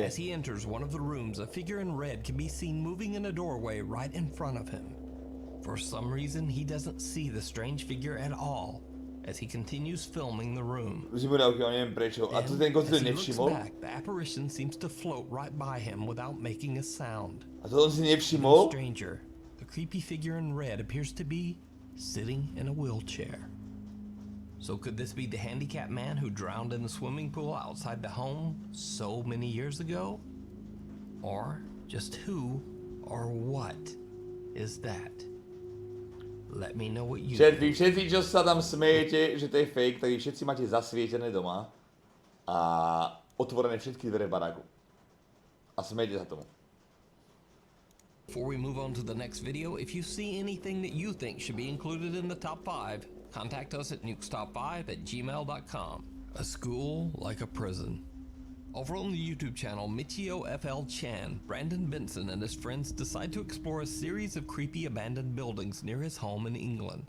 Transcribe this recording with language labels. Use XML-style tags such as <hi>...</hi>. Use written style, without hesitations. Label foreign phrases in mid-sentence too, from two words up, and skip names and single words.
<en>As he enters one of the rooms, a figure in red can be seen moving in a doorway right in front of him. For some reason, he doesn't see the strange figure at all as he continues filming the room.</en> <sk>Už si povedal, neviem prečo. A to ten koncert nevšimol?</sk> <en>The apparition seems to float right by him without making a sound.</en> <sk>A to on si nevšimol?</sk> <en>Stranger, the creepy figure in red appears to be sitting in a wheelchair. So could this be the handicapped man who drowned in the swimming pool outside the home so many years ago? Or just who or what is that? Let me know what you think.</en> <sk>Vy všetci, čo sa tam smejete, že to je fake, tak vy všetci máte zasvietené doma a otvorené všetky dvere baráku. A smejete sa tomu.</sk> <en>Before we move on to the next video, if you see anything that you think should be included in the top 5, contact us at nukestop5@gmail.com. A school like a prison. Over on the YouTube channel Michio FL Chan, Brandon Benson and his friends decide to explore a series of creepy abandoned buildings near his home in England.</en>